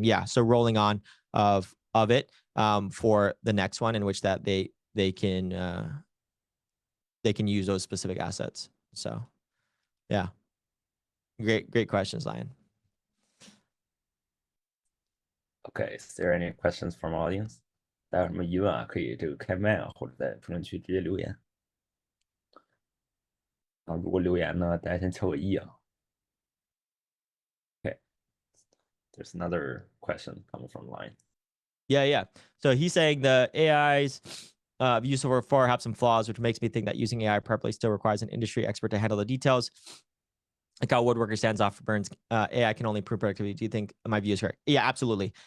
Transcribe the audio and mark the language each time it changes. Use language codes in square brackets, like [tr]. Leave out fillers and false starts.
[en] Yeah, so rolling on of it for the next one, in which that they can use those specific assets. So yeah, great questions, Lion. Okay, is there any questions from audience? [zh] 大家有什么疑问啊，可以这个开麦啊，或者在评论区直接留言。啊，如果留言呢，大家先敲个一啊。 [en] Okay, there's another question coming from line. Yeah. So he's saying the AI's use so far have some flaws, which makes me think that using AI properly still requires an industry expert to handle the details. Like how woodworker stands off for burns, AI can only improve productivity. Do you think my view is correct? Yeah, absolutely.